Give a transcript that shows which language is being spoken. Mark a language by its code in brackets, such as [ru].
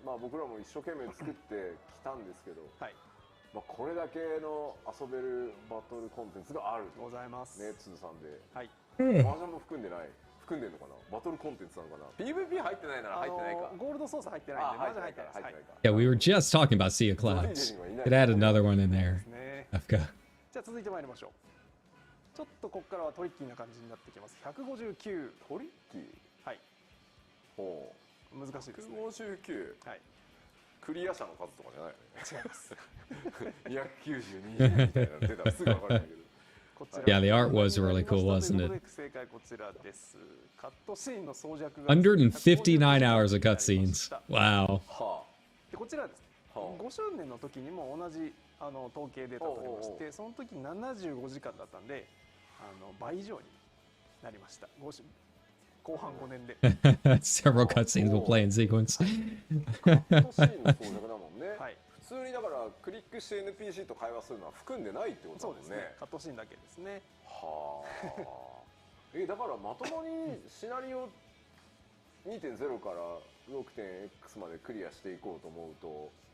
[ja] まあ僕らも一生懸命作ってきたんですけど、まあこれだけの遊べるバトルコンテンツがあると。ございます。ね、通さんで。はい。マージャンも含んでない。含んでるのかな。バトルコンテンツなのかな。PVP 入ってないなら入ってないか。ゴールドソース入ってないんで、マージャン入ってないです。 [en] Yeah, we were just talking about Sea of Clouds. Could add another one in there. [ja] じゃあ続いてまいりましょう。ちょっとここからはトリッキーな感じになってきます。 159。 トリッキー。はい。ほう。難しいですね。159。 はい。クリア者の数とかじゃないよね。違います。292みたいなの出たらすぐ分かるんだけど。 [en] Yeah, the art was really cool, wasn't it? [ja] 正解こちらです。カットシーンの装着が [en] 159 hours of cutscenes. Wow. [ja] でこちらですね。 5周年の時にも同じ統計データを取りまして、その時75時間だったんで、倍以上になりました。後半5年で。 [en] Several cutscenes will play in sequence. [ja] カットシーンの装着だもんね。はい。普通にだからクリックして NPC と会話するのは含んでないってことだもんね。そうですね。カットシーンだけですね。はあ。だからまともにシナリオ 2.0 から 6.X までクリアしていこうと思うと。